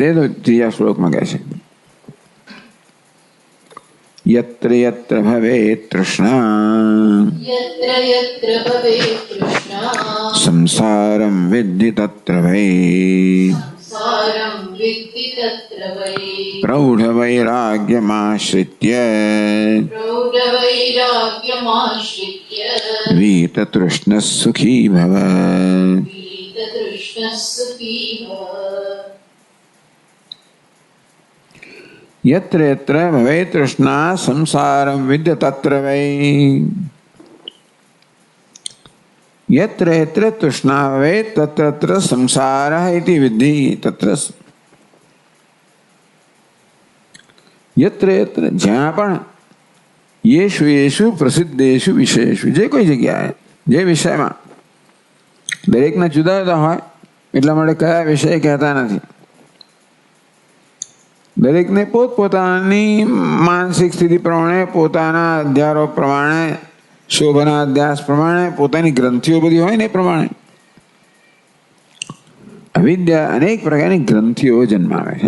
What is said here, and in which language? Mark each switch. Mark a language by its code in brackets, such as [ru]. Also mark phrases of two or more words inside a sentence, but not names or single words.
[gu] ત્રીજા શ્લોકમાં કહે છે, [sa] યત્ર યત્ર ભવેત તૃષ્ણા સંસારમ વિદ્ધિ તત્ર વૈ પ્રૌઢ વૈરાગ્યમાશ્રિત્ય વીત તૃષ્ણ સુખી ભવ. યત્ર યત્ર ભવેત તૃષ્ણા સંસારમ વિદ્ય તત્ર વૈ. યત્ર યત્ર તૃષ્ણા ભવેત તત્ર તત્ર સંસારઃ ઇતિ વિદ્ધિ તત્ર. યત્ર યત્ર [gu] જ્યાં પણ, [sa] યેષુ યેષુ પ્રસિદ્ધેષુ વિષયેષુ, [gu] જે કોઈ જગ્યાએ, જે વિષયમાં, દરેકના જુદા જુદા હોય એટલા માટે કયા વિષય કહેતા નથી. દરેકને પોતપોતાની માનસિક સ્થિતિ પ્રમાણે, પોતાના અધ્યારો પ્રમાણે, શોભના અધ્યાસ પ્રમાણે, પોતાની ગ્રંથિઓ બધી હોય ને એ પ્રમાણે અવિદ્યા અનેક પ્રકારની ગ્રંથિઓ જન્માવે છે.